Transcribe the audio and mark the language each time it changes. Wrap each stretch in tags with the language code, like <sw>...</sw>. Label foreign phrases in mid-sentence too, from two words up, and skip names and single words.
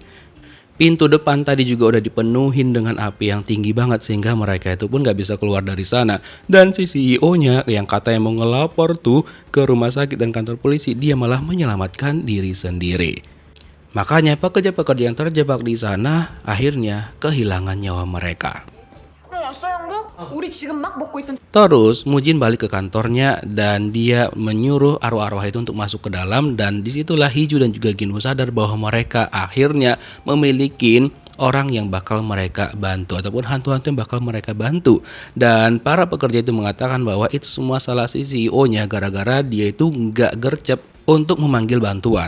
<id>Pintu depan tadi juga udah dipenuhin dengan api yang tinggi banget sehingga mereka itu pun gak bisa keluar dari sana. Dan si CEO-nya yang katanya mau ngelapor tuh ke rumah sakit dan kantor polisi, dia malah menyelamatkan diri sendiri. Makanya pekerja-pekerja yang terjebak di sana akhirnya kehilangan nyawa mereka.</id> <ko>왔어 형부? 우리 지금 막 먹고 있던.</ko> <id>Terus Mujin balik ke kantornya dan dia menyuruh arwah-arwah itu untuk masuk ke dalam, dan disitulah Hiju dan juga Ginwoo sadar bahwa mereka akhirnya memiliki orang yang bakal mereka bantu ataupun hantu-hantu yang bakal mereka bantu. Dan para pekerja itu mengatakan bahwa itu semua salah si CEO-nya gara-gara dia itu nggak gercep untuk memanggil bantuan.</id>